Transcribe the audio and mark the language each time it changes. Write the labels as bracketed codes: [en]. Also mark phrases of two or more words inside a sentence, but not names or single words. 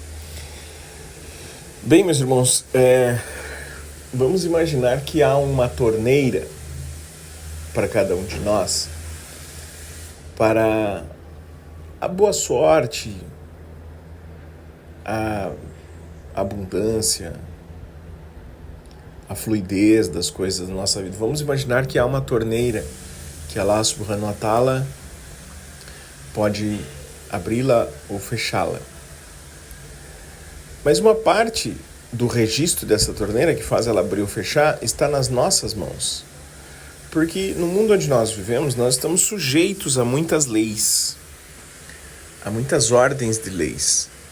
[pt] Bem, meus irmãos, vamos imaginar que há uma torneira para cada um de nós, para a boa sorte, a abundância, a fluidez das coisas da nossa vida. Vamos imaginar que há uma torneira que Allah [ar] سبحانه وتعالى [pt] pode abri-la ou fechá-la. Mas uma parte do registro dessa torneira que faz ela abrir ou fechar está nas nossas mãos. Porque no mundo onde nós vivemos, nós estamos sujeitos a muitas leis, a muitas ordens de leis.